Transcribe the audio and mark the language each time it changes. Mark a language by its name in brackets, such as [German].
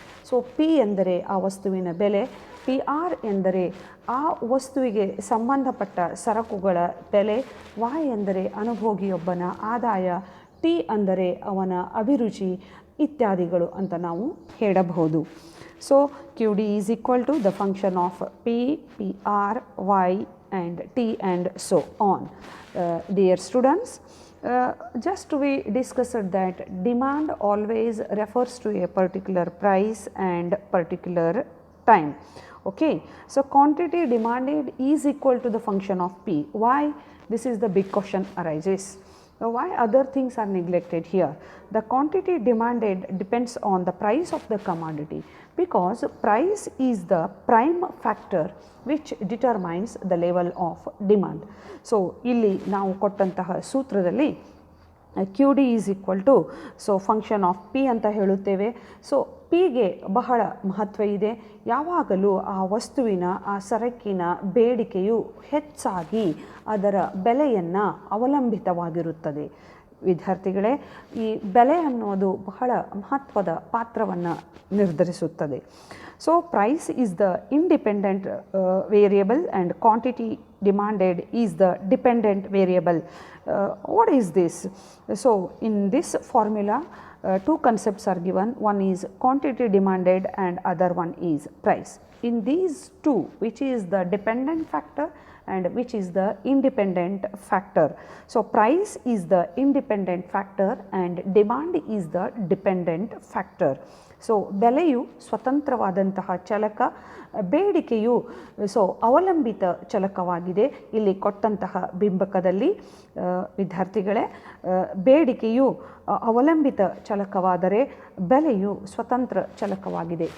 [Kannada] So P ಎಂದರೆ ಆ ವಸ್ತುವಿನ ಬೆಲೆ, ಪಿ ಆರ್ ಎಂದರೆ ಆ ವಸ್ತುವಿಗೆ ಸಂಬಂಧಪಟ್ಟ ಸರಕುಗಳ ಬೆಲೆ, ವಾಯ್ ಎಂದರೆ ಅನುಭೋಗಿಯೊಬ್ಬನ ಆದಾಯ, ಟಿ ಅಂದರೆ ಅವನ ಅಭಿರುಚಿ ಇತ್ಯಾದಿಗಳು ಅಂತ ನಾವು ಹೇಳಬಹುದು. [English] So QD is equal to the function of P, PR, Y and T and so on. Dear students, just we discussed that demand always refers to a particular price and particular time. Okay, so quantity demanded is equal to the function of P. Why? This is the big question arises. Why other things are neglected here? The quantity demanded depends on the price of the commodity, because price is the prime factor which determines the level of demand. So [Kannada] ಇಲ್ಲಿ ನಾವು ಕೊಟ್ಟಂತಹ ಸೂತ್ರದಲ್ಲಿ [English] QD is equal to, so function of P [Kannada] ಅಂತ ಹೇಳುತ್ತೇವೆ. So ಪಿಗೆ ಬಹಳ ಮಹತ್ವ ಇದೆ. ಯಾವಾಗಲೂ ಆ ವಸ್ತುವಿನ, ಆ ಸರಕಿನ ಬೇಡಿಕೆಯು ಹೆಚ್ಚಾಗಿ ಅದರ ಬೆಲೆಯನ್ನು ಅವಲಂಬಿತವಾಗಿರುತ್ತದೆ. ವಿದ್ಯಾರ್ಥಿಗಳೇ, ಈ ಬೆಲೆ ಅನ್ನೋದು ಬಹಳ ಮಹತ್ವದ ಪಾತ್ರವನ್ನು ನಿರ್ಧರಿಸುತ್ತದೆ. [English] So price is the independent variable and quantity demanded is the dependent variable. What is this? So in this formula, two concepts are given. One is quantity demanded and other one is price. In these two, which is the dependent factor and which is the independent factor? So price is the independent factor and demand is the dependent factor. [Kannada] So ಬೆಲೆಯು ಸ್ವತಂತ್ರವಾದಂತಹ ಚಲಕ, ಬೇಡಿಕೆಯು so ಅವಲಂಬಿತ ಚಲಕವಾಗಿದೆ. ಇಲ್ಲಿ ಕೊಟ್ಟಂತಹ ಬಿಂಬಕದಲ್ಲಿ ವಿದ್ಯಾರ್ಥಿಗಳೇ, ಬೇಡಿಕೆಯು ಅವಲಂಬಿತ ಚಲಕವಾದರೆ ಬೆಲೆಯು ಸ್ವತಂತ್ರ ಚಲಕವಾಗಿದೆ.